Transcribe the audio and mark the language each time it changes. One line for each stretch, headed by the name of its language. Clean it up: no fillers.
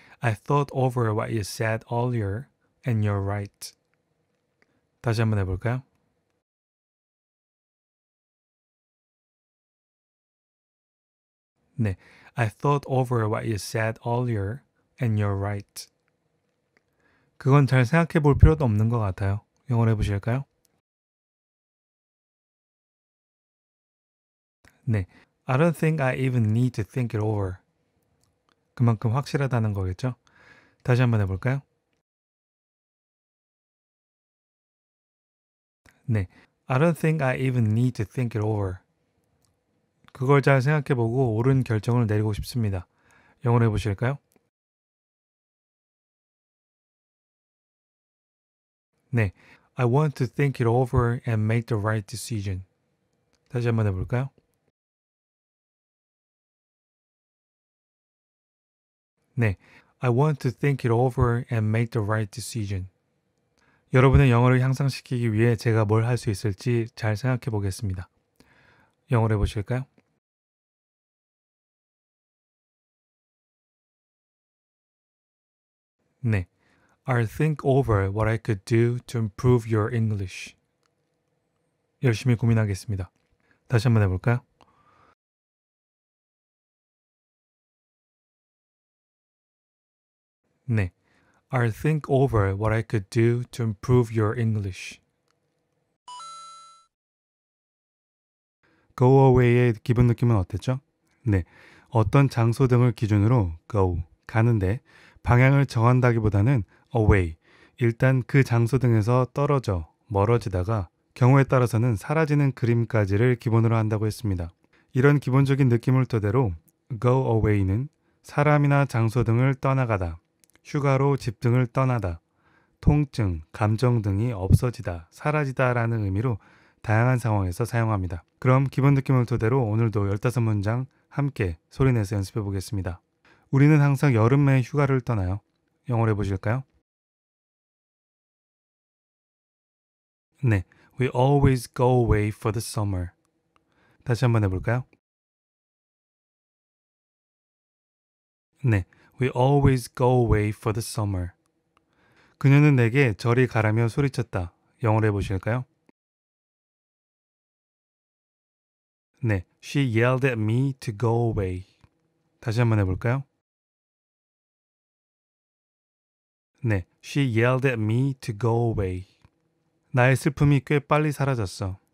English: I thought over what you said earlier and you're right.
Korean: 다시 한번 해볼까요? 네.
English: I thought over what you said earlier and you're right.
Korean: 그건 잘 생각해 볼 필요도 없는 것 같아요. 영어로 해보실까요? 네.
English: I don't think I even need to think it over.
Korean: 그만큼 확실하다는 거겠죠? 다시 한번 해볼까요? 네.
English: I don't think I even need to think it over.
Korean: 그걸 잘 생각해보고 옳은 결정을 내리고 싶습니다. 영어로 해보실까요? 네.
English: I want to think it over and make the right decision.
Korean: 다시 한번 해볼까요?
English: 네, I want to think it over and make the right decision.
Korean: 여러분의 영어를 향상시키기 위해 제가 뭘 할 수 있을지 잘 생각해 보겠습니다. 영어로 해보실까요?
English: 네, I'll think over what I could do to improve your English.
Korean: 열심히 고민하겠습니다. 다시 한번 해볼까요?
English: 네, I'll think over what I could do to improve your English.
Korean: Go away의 기본 느낌은 어땠죠? 네, 어떤 장소 등을 기준으로 go, 가는데 방향을 정한다기보다는 away, 일단 그 장소 등에서 떨어져, 멀어지다가 경우에 따라서는 사라지는 그림까지를 기본으로 한다고 했습니다. 이런 기본적인 느낌을 토대로 go away는 사람이나 장소 등을 떠나가다, 휴가로 집 등을 떠나다, 통증, 감정 등이 없어지다, 사라지다 라는 의미로 다양한 상황에서 사용합니다. 그럼 기본 느낌을 토대로 오늘도 15문장 함께 소리내서 연습해 보겠습니다. 우리는 항상 여름에 휴가를 떠나요. 영어로 해보실까요?
English: 네, we always go away for the summer.
Korean: 다시 한번 해볼까요?
English: 네, we always go away for the summer.
Korean: 그녀는 내게 저리 가라며 소리쳤다. 영어로 해보실까요?
English: 네, she yelled at me to go away.
Korean: 다시 한번 해볼까요?
English: 네, she yelled at me to go away.
Korean: 나의 슬픔이 꽤 빨리 사라졌어.